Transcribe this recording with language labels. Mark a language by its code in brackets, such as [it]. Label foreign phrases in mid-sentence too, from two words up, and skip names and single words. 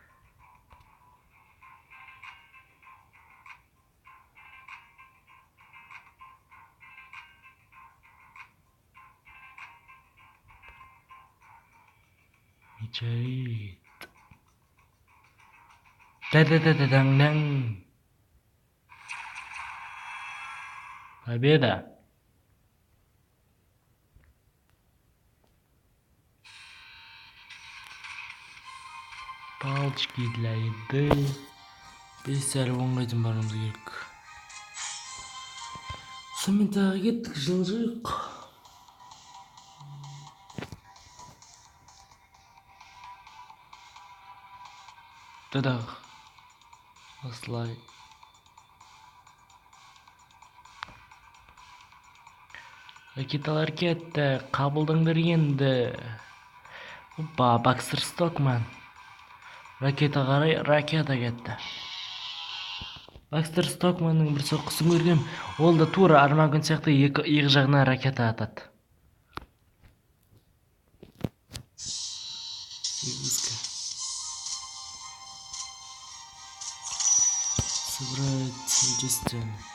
[ru] Метеорит. Да-да-да-да-дан-дан. Победа. Палочки для еды. [kk] 5 әрі 10-ға дейін баруымыз керек. Сонымен тағы кеттік, жылжық. Тадақ. Осылай. Ракеталар кетті, қабылдыңдар енді. Опа, Бакстер Стокман. Ракета қарай, ракета кетті. Бакстер Стокманның бір соққысын көргем. Ол да тура Армагон сияқты екі жағына ракета атады. [ru] Собрать единственно.